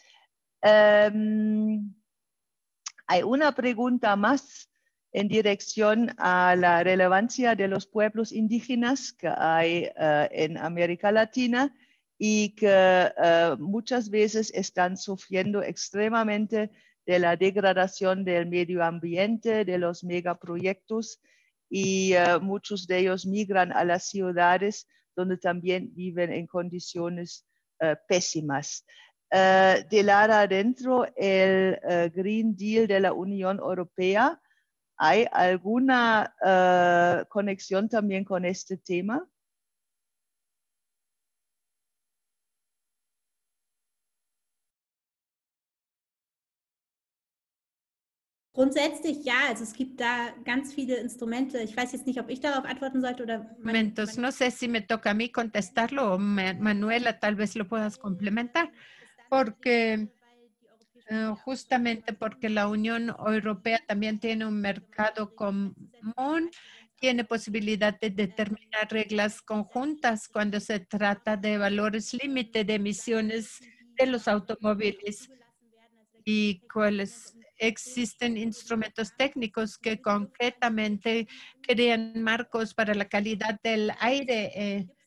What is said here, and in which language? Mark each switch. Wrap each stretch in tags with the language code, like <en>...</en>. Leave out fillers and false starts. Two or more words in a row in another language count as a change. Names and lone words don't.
<es>Hay una pregunta más en dirección a la relevancia de los pueblos indígenas que hay en América Latina y que muchas veces están sufriendo extremadamente de la degradación del medio ambiente, de los megaproyectos, y muchos de ellos migran a las ciudades donde también viven en condiciones pésimas. De Lara dentro el</es> <en>Green Deal</en> <es>de la Unión Europea, ¿hay alguna conexión también con este tema?</es> <de>Grundsätzlich ja, also es gibt da ganz viele Instrumente. Ich weiß jetzt nicht, ob ich darauf antworten sollte oder...</de> <es>Momentos, no sé si me toca a mí contestarlo o Manuela, tal vez lo puedas complementar, porque justamente porque la Unión Europea también tiene un mercado común tiene posibilidad de determinar reglas conjuntas cuando se trata de valores límite de emisiones de los automóviles y cuáles existen instrumentos técnicos que concretamente crean marcos para la calidad del aire.</es>